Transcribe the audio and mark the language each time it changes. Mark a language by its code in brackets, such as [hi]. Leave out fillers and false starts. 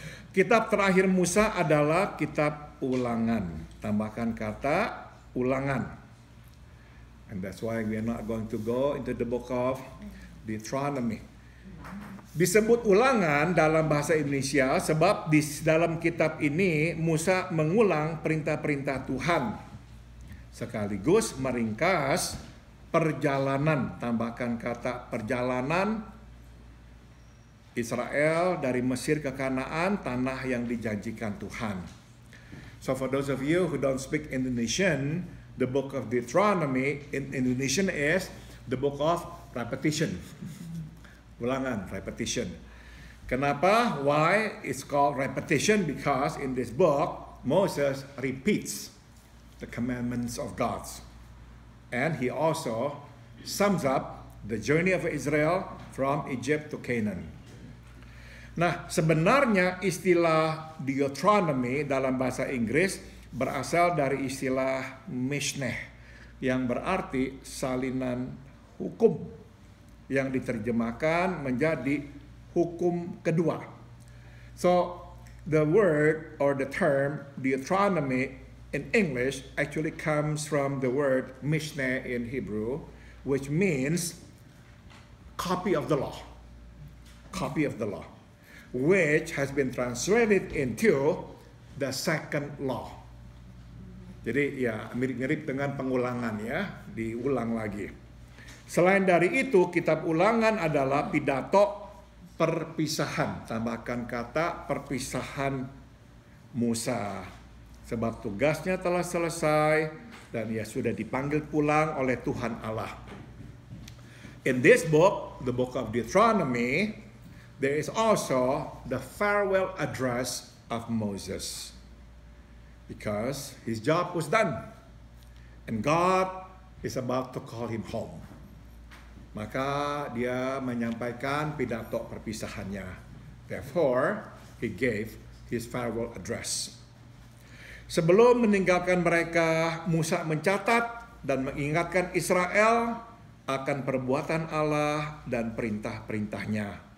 [id] Kitab terakhir Musa adalah kitab Ulangan. Tambahkan kata Ulangan. [en] And that's why we are not going to go into the book of Deuteronomy. [id] Disebut ulangan dalam bahasa Indonesia sebab di dalam kitab ini Musa mengulang perintah-perintah Tuhan sekaligus meringkas perjalanan, tambahkan kata perjalanan Israel dari Mesir ke Kanaan, tanah yang dijanjikan Tuhan. [en] So for those of you who don't speak Indonesian, the book of Deuteronomy in Indonesian is the book of repetition. Ulangan, repetition. [id] Kenapa? [en] Why it's called repetition? Because in this book, Moses repeats the commandments of God. And he also sums up the journey of Israel from Egypt to Canaan. [id] Nah, sebenarnya istilah Deuteronomy dalam bahasa Inggris berasal dari istilah Mishneh yang berarti salinan hukum yang diterjemahkan menjadi hukum kedua. [en] So, the word or the term Deuteronomy in English actually comes from the word Mishneh in Hebrew, which means copy of the law. Copy of the law, which has been translated into the second law. [id] Jadi ya mirip-mirip dengan pengulangan ya, diulang lagi. Selain dari itu, kitab ulangan adalah pidato perpisahan. Tambahkan kata perpisahan Musa. Sebab tugasnya telah selesai dan ia sudah dipanggil pulang oleh Tuhan Allah. [en] In this book, the book of Deuteronomy, there is also the farewell address of Moses. Because his job was done. And God is about to call him home. [id] Maka dia menyampaikan pidato perpisahannya. [en] Therefore, he gave his farewell address. [id] Sebelum meninggalkan mereka, Musa mencatat dan mengingatkan Israel akan perbuatan Allah dan perintah-perintahnya.